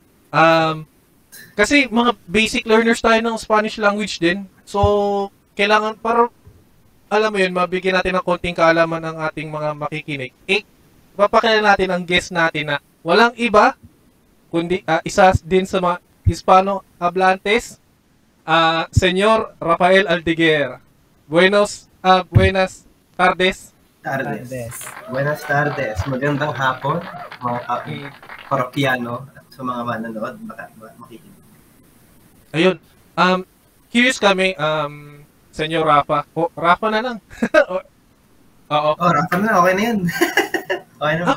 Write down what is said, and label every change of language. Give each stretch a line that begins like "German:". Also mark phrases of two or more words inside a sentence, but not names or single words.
Filipino: Kasi mga basic learners tayo ng
English: Spanish language
Filipino: din. So, kailangan alam mo yun, mabigyan natin ng konting kaalaman ng ating mga makikinig. Papakilala natin ang guest natin na walang iba, kundi isa din sa mga Hispano-hablantes, Senyor Rafael Aldiguer.
Spanish: Buenas tardes. Buenas tardes.
Filipino: Magandang hapon, mga parokyano, sa mga manonood, makikinig. Ayun. Curious kami, Senyor Rafa. Rafa na lang. Oo. Rafa na. Okay na yan. Okay na.